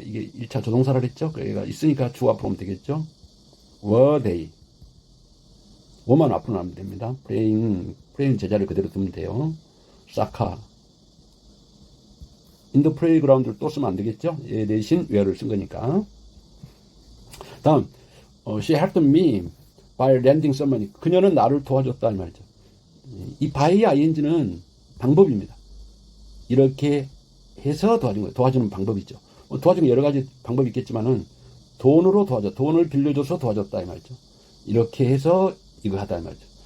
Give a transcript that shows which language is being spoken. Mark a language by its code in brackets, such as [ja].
[ko] 이게 1차 조동사라 그랬죠? 그러니까 있으니까 주 앞으로 오면 되겠죠? [en] were they. [ko] 뭐만 앞으로 나오면 됩니다. praying 제자를 그대로 두면 돼요. soccer. [en] in the playground [ko] 를 또 쓰면 안 되겠죠? 얘 대신 where를 쓴 거니까. [en] 다음, she helped me by lending some money. [ko] 그녀는 나를 도와줬다 이 말이죠. 이 by ing는 방법입니다. 이렇게 해서 도와준 거예요. 도와주는 방법이죠. 도와주는 여러 가지 방법이 있겠지만은 돈으로 도와줘. 돈을 빌려줘서 도와줬다 이 말이죠. 이렇게 해서 이거 하다 이 말이죠.